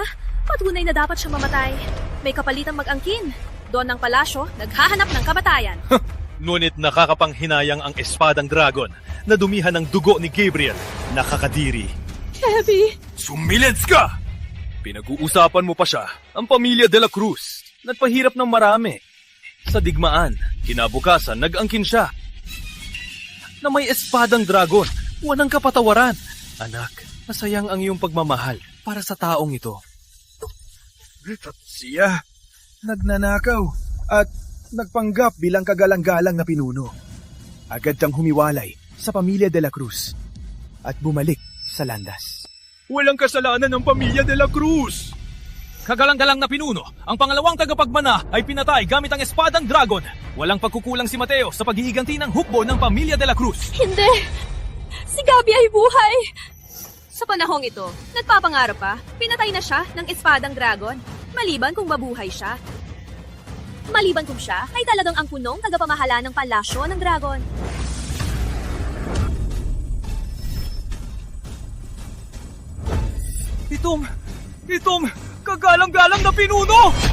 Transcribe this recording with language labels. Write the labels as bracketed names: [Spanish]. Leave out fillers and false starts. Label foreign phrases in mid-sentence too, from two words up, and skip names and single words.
[Filipino] Patunay na dapat siyang mamatay. May kapalitang mag-angkin. Doon ng palasyo, naghahanap ng kamatayan. Ngunit nakakapanghinayang ang Espadang Dragon na dumihan ng dugo ni Gabriel. Nakakadiri. Happy! Sumilens ka! Pinag-uusapan mo pa siya, ang pamilya de la Cruz. Nagpahirap ng marami. Sa digmaan, kinabukasan, nag-angkin siya. Na may Espadang Dragon, walang kapatawaran. Anak, masayang ang iyong pagmamahal para sa taong ito. Siya, nagnanakaw at nagpanggap bilang kagalang-galang na pinuno. Agad siyang humiwalay sa pamilya de la Cruz at bumalik sa landas. Walang kasalanan ng pamilya de la Cruz! Kagalang-galang na pinuno, ang pangalawang tagapagmana ay pinatay gamit ang Espadang Dragon. Walang pagkukulang si Mateo sa paghihiganti ng hukbo ng pamilya de la Cruz. Hindi! Si Gabi ay buhay! Sa panahong ito, nagpapangarap pa, pinatay na siya ng Espadang Dragon. Maliban kung mabuhay siya. Maliban kung siya ay talagang ang punong tagapamahala ng palasyo ng dragon. Itong kagalang-galang na pinuno!